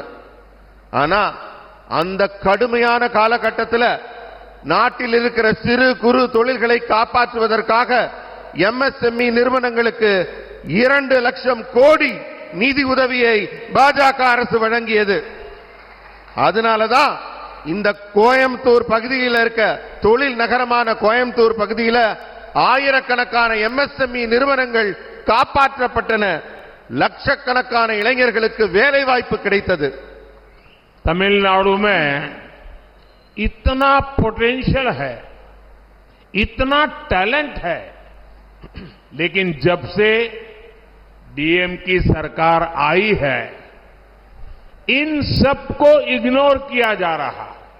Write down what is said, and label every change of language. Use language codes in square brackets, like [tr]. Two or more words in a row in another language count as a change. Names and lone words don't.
[ta] ஆனா அந்த கடுமையான காலகட்டத்தில் நாட்டில் இருக்கிற சிறு குறு தொழில்களை காப்பாற்றுவதற்காக எம்எஸ்எம்இ நிறுவனங்களுக்கு 2 லட்சம் கோடி நிதி உதவியை பாஜக அரசு வழங்கியது. அதனாலதான் இந்த கோயம்புத்தூர் பகுதியில் இருக்க தொழில் நகரமான கோயம்புத்தூர் பகுதியில் ஆயிரக்கணக்கான எம்எஸ்எம்இ நிறுவனங்கள் காப்பாற்றப்பட்டன. லட்சக்கணக்கான இளைஞர்களுக்கு வேலை வாய்ப்பு கிடைத்தது. [hi] तमिलनाडु में इतना पोटेंशियल है, इतना टैलेंट है, लेकिन जब से डीएम की सरकार आई है, इन सबको इग्नोर किया जा रहा।